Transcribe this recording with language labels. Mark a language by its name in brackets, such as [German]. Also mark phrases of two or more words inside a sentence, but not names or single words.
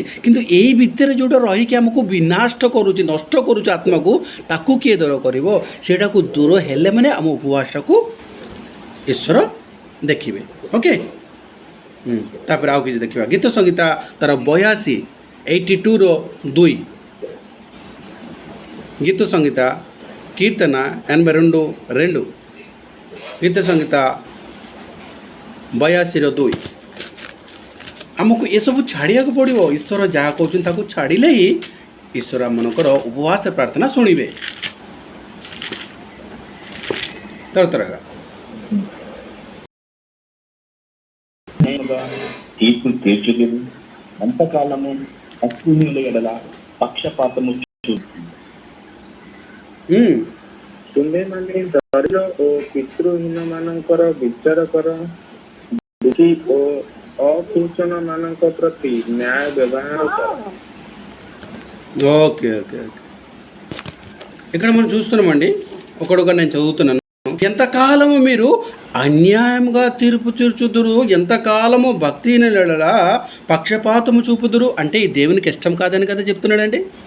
[Odia] କିନ୍ତୁ ଏଇ ଭିତରେ ଯେଉଁଟା ରହିକି ଆମକୁ ବିନଷ୍ଟ କରୁଛି, ନଷ୍ଟ କରୁଛି ଆତ୍ମାକୁ, ତାକୁ କିଏ ଦୂର କରିବ? ସେଇଟାକୁ ଦୂର ହେଲେ ମାନେ ଆମ ଉପବାସଟାକୁ ଈଶ୍ୱର ଦେଖିବେ। ଓକେ, ତାପରେ ଆଉ କିଛି ଦେଖିବା। ଗୀତ ସଂହିତା ତାର 82:2। [Telugu] గీత సంగీత కీర్తన 82:2, గీత సంగీత 82:2। [Odia] ଆମକୁ ଏସବୁ ଛାଡ଼ିବାକୁ ପଡ଼ିବ। ଈଶ୍ୱର ଯାହା କହୁଛନ୍ତି ତାକୁ ଛାଡ଼ିଲେ ହିଁ ଈଶ୍ୱର ଆମମାନଙ୍କର ଉପବାସ ପ୍ରାର୍ଥନା ଶୁଣିବେ। [Telugu] తరతరగా తీర్పు తీర్చులేదు, ఎంతకాలము అశ్వినుల ఎడల పక్షపాతము [Odia] ତୁମେମାନେ ଦରିଦ୍ର ଓ ପିତୃହୀନ ମାନଙ୍କର ବିଚାର କର, ଦୁଃଖୀ ଓ ଅକିଞ୍ଚନ ମାନଙ୍କ ପ୍ରତି ନ୍ୟାୟ ବ୍ୟବହାର କର। [English] okay okay okay [Telugu] ఇక్కడ మనం చూస్తున్నామండి, ఒకడుగా నేను చదువుతున్నాను. ఎంతకాలము మీరు అన్యాయంగా తీర్పు తీర్చుదురు, ఎంతకాలము భక్తిహీనుల పక్షపాతము చూపుదురు అంటే ఈ దేవునికి ఇష్టం కాదని కదా చెప్తున్నాడండి.